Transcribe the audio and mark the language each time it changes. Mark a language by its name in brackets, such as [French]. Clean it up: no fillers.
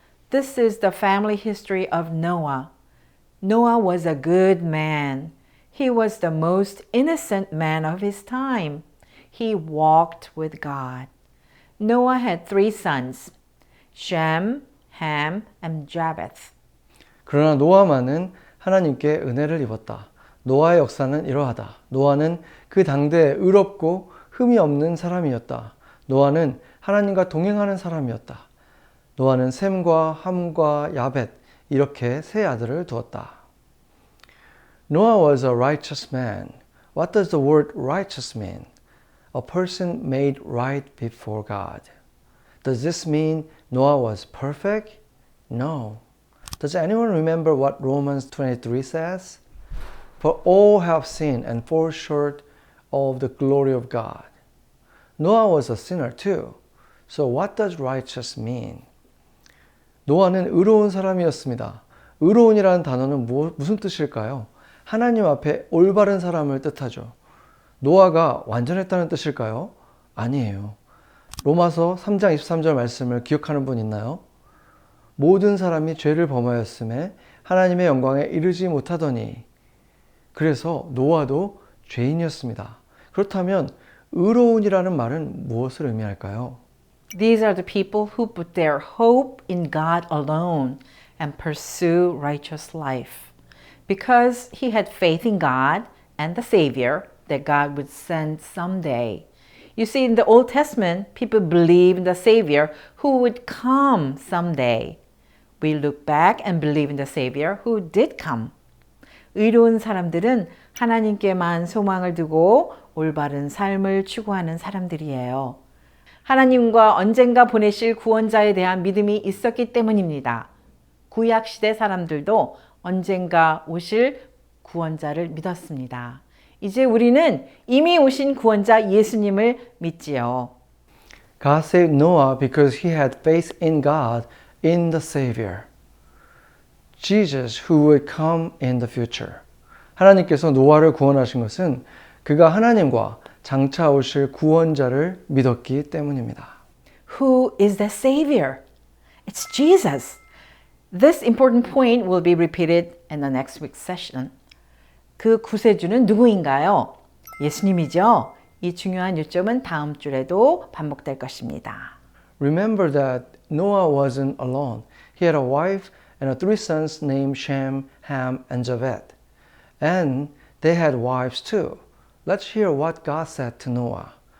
[English] This is the family history of Noah. Noah was a good man. He was the most innocent man of his time. He walked with God. Noah had 3 sons, Shem, Ham, and Japheth. [Korean] 그러나 노아만은 하나님께 은혜를 입었다. 노아의 역사는 이러하다. 노아는 그 당대에 의롭고 흠이 없는 사람이었다. 노아는 하나님과 동행하는 사람이었다. 노아는 셈과 함과 야벳 이렇게 3 아들을 두었다. [English] Noah was a righteous man. What does the word righteous mean? A person made right before God. Does this mean Noah was perfect? No. Does anyone remember what Romans 23 says? For all have sinned and fall short of the glory of God. Noah was a sinner too. So what does righteous mean? [Korean] 노아는 의로운 사람이었습니다. 의로운이라는 단어는 무슨 뜻일까요? 하나님 앞에 올바른 사람을 뜻하죠. 노아가 완전했다는 뜻일까요? 아니에요. 로마서 3장 23절 말씀을 기억하는 분 있나요? 모든 사람이 죄를 범하였음에 하나님의 영광에 이르지 못하더니. 그래서 노아도 죄인이었습니다. 그렇다면 의로운이라는 말은 무엇을 의미할까요? [English] These are the people who put their hope in God alone and pursue righteous life. Because he had faith in God and the Savior that God would send someday. You see, in the Old Testament, people believed in the Savior who would come someday. We look back and believe in the Savior who did come. [Korean] 의로운 사람들은 하나님께만 소망을 두고 올바른 삶을 추구하는 사람들이에요. 하나님과 언젠가 보내실 구원자에 대한 믿음이 있었기 때문입니다. 구약시대 사람들도 언젠가 오실 구원자를 믿었습니다. 이제 우리는 이미 오신 구원자 예수님을 믿지요. [English] God saved Noah because he had faith in God in the Savior. Jesus who would come in the future. [Korean] 하나님께서 노아를 구원하신 것은 그가 하나님과 장차 오실 구원자를 믿었기 때문입니다. [English] Who is the Savior? It's Jesus. This important point will be repeated in the next week's session. [Korean] 그 구세주는 누구인가요? 예수님이죠. 이 중요한 요점은 다음 주에도 반복될 것입니다. [English] Remember that Noah wasn't alone. He had a wife and 3 sons named Shem, Ham, and Japheth. And they had wives too. Let's hear what God said to Noah.